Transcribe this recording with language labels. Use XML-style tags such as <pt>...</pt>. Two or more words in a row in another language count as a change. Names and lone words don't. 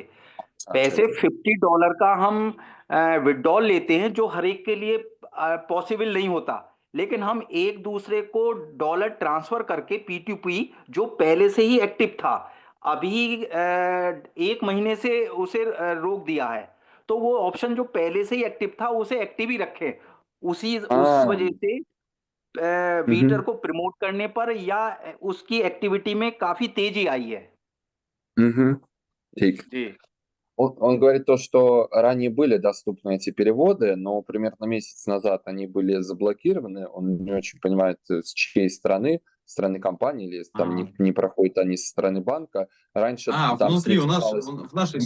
<hi>पैसे $50 का हम विड्रॉल लेते हैं जो हर एक के लिए पॉसिबल नहीं होता, लेकिन हम एक दूसरे को</hi> <en>dollar transfer</en> <hi>करके P2P जो पहले से ही एक्टिव था, अभी 1 महीने से उसे रोक दिया है। तो वो ऑप्शन जो पहले से ही एक्टिव था, उसे एक्टिव ही रखें। उस वजह से वीटर को प्रमोट करने पर या उसकी एक्टिविटी में काफ़ी तेज़ी आई है। ठीक. जी।</hi> <ru>Он говорит то, что ранее были доступны эти переводы, но примерно месяц назад они были заблокированы. Он не очень понимает, с чьей стороны компании, или там не проходят они со стороны банка. Раньше там внутри у нас, снижалась в нашей</ru>